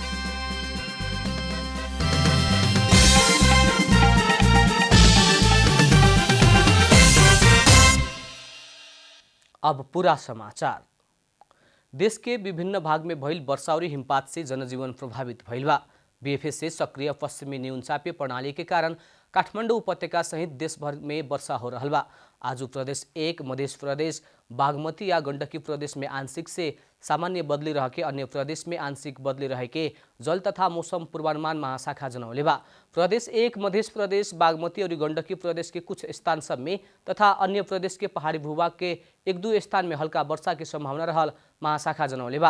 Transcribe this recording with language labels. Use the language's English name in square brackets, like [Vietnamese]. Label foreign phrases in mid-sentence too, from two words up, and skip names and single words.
[Bhojpuri] अब पूरा समाचार। देश के विभिन्न भाग में भइल वर्षा और हिमपात से जनजीवन प्रभावित भइल बा। बीएफएस से सक्रिय पश्चिमी न्यूनचापीय प्रणाली के कारण काठमाडौँ उपत्यका सहित देशभर में वर्षा हो रहा बा। आज प्रदेश 1, मध्य प्रदेश, बागमती या गंडकी प्रदेश में आंशिक से सामान्य बदली रह के, अन्य प्रदेश में आंशिक बदली रह के जल तथा मौसम पूर्वानुमान महाशाखा जनौले बा। प्रदेश 1, मध्य प्रदेश, बागमती और गंडकी प्रदेश के कुछ स्थान सब में तथा अन्य प्रदेश के पहाड़ी भूभाग के 1-2 स्थान में हल्का वर्षा की संभावना रहल महाशाखा जनौले बा।